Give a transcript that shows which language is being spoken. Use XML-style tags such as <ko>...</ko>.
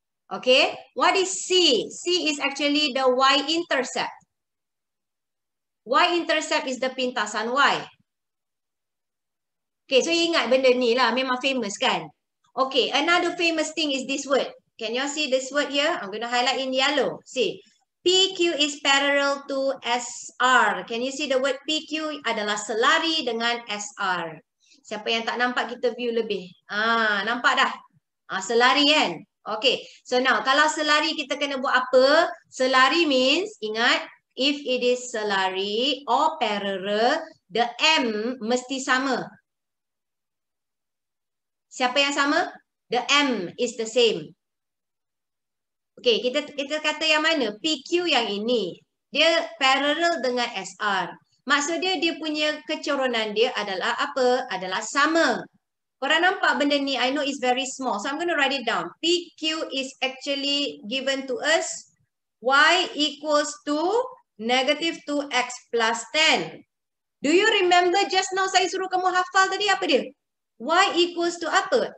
<en>Okay, what is C? C is actually the y-intercept. Y-intercept is the pintasan Y. Okay, so</en> <ms>ingat benda ni lah, memang famous kan?</ms> <en>Okay, another famous thing is this word. Can you see this word here? I'm going to highlight in yellow. See, PQ is parallel to SR. Can you see the word PQ</en> <ms>adalah selari dengan</ms> <en>SR?</en> <ms>Siapa yang tak nampak, kita view lebih. Nampak dah? Selari kan? Okay, so now kalau selari kita kena buat apa?</ms> <en>Selari means, ingat, if it is selari or parallel, the M</en> <ms>mesti sama. Siapa yang sama?</ms> <en>The M is the same.</en> <ms>Okay, kita kata yang mana? PQ yang ini. Dia parallel dengan SR. Maksudnya dia punya kecerunan dia adalah apa? Adalah sama. Korang nampak benda ni,</ms> <en>I know it's very small. So I'm going to write it down. PQ is actually given to us y equals to negative 2x plus 10. Do you remember just now</en> <ms>saya suruh kamu hafal tadi apa dia?</ms> <en>Y equals to</en> <ms>apa?</ms>